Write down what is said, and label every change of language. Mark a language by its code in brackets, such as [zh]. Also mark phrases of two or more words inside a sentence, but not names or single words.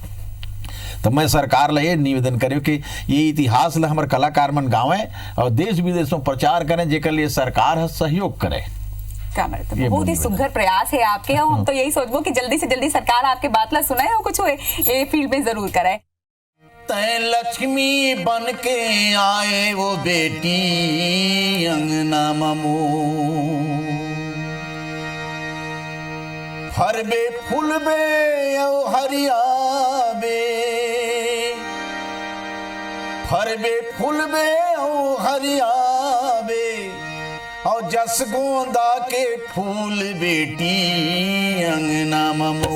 [hne] तो मैं सरकार ला ये निवेदन करूँ कि ये इतिहास ला हमारे कलाकार मन गावे और देश विदेश में प्रचार करें, जेकर लिए सरकार सहयोग करे। बहुत ही सुघर प्रयास है आपके, और हम तो यही सोचबो कि जल्दी से जल्दी सरकार आपके बात ला सुनाए और कुछ ये फील्ड में जरूर करे। तै लक्ष्मी बन के आए वो बेटी अंगना ममो, फरबे फूलबे ओ हरियाबे, फरबे फूलबे ओ हरियाबे, और जस गोंदा के फूल बेटी अंगना ममो।